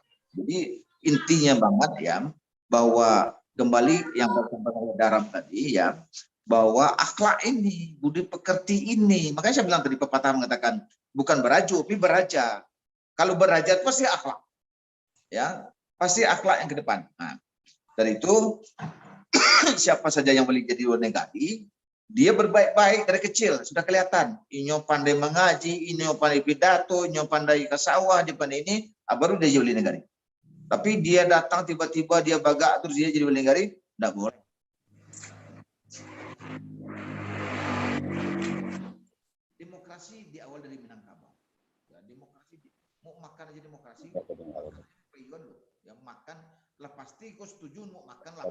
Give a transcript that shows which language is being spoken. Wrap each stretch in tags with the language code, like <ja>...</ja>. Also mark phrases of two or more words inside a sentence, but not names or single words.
<id>Jadi intinya banget ya, bahwa kembali yang disampaikan oleh Daram tadi ya, bahwa akhlak ini, budi pekerti ini, makanya saya bilang tadi pepatah mengatakan bukan berajo, tapi beraja. Kalau beraja itu pasti akhlak, ya, pasti akhlak yang ke depan. Nah, dari itu siapa saja yang boleh jadi wali negari, Dia berbaik-baik dari kecil, sudah kelihatan.</id> <min>Inyo pandai mengaji, inyo pandai pidato, inyo pandai ke sawah, dia pandai ini, baru dia jadi wali negari.</min> <id>Tapi dia datang tiba-tiba dia bagak terus dia jadi wali negari, tidak boleh. Demokrasi di awal dari Minangkabau. Ya, demokrasi mau makan aja demokrasi. Payuan loh, yang makan lah pasti kau setuju mau makan lah.</id>